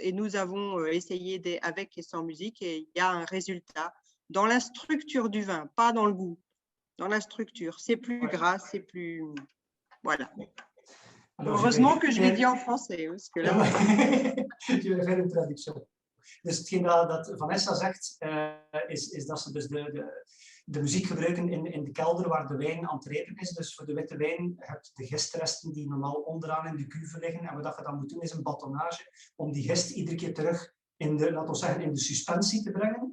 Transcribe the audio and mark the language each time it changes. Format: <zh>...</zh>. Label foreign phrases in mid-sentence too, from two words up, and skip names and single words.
<fr>Et nous avons essayé avec et sans musique et il y a un résultat dans la structure du vin, pas dans le goût, dans la structure. C'est plus gras, c'est plus… Voilà. Alors, heureusement que je l'ai dit en français. Parce que là… Je vais faire une traduction.</fr> <nl>Dus hetgeen dat Vanessa zegt, is dat ze dus de muziek gebruiken in de kelder waar de wijn aan het rijpen is. Dus voor de witte wijn heb je de gistresten die normaal onderaan in de cuve liggen. En wat je dan moet doen is een batonnage om die gist iedere keer terug in de suspensie te brengen.</nl>